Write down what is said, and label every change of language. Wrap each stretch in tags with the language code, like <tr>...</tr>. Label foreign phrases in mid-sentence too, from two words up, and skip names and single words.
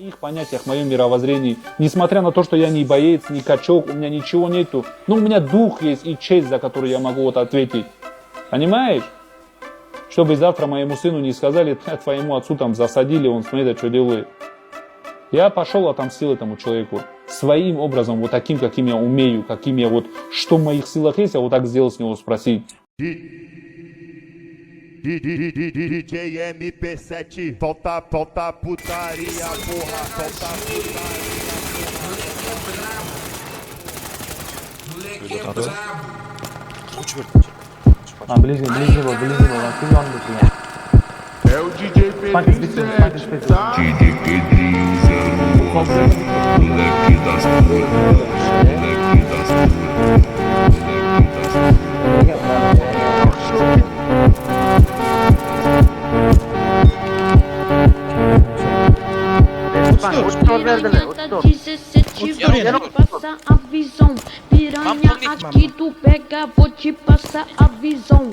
<ru>их понятиях, в моем мировоззрении, несмотря на то, что я не боец, не качок, у меня ничего нету, но у меня дух есть и честь, за которую я могу вот ответить. Понимаешь? Чтобы завтра моему сыну не сказали, твоему отцу там засадили, он смотри, что делает. Я пошел, отомстил этому человеку. Своим образом, вот таким, каким я умею, каким я вот, что в моих силах есть, я вот так сделал с него спросить.</ru> <pt>DJ MP7, falta putaria, porra, falta putaria. Moleque é brabo. Ближе, ближе, ты он будет. É o DJ P7, tá? DJ Pedrinho, moleque das putas, moleque das putas, moleque das putas. Passa a visão, piranha aqui tu pega, vou te passar a visão.</pt>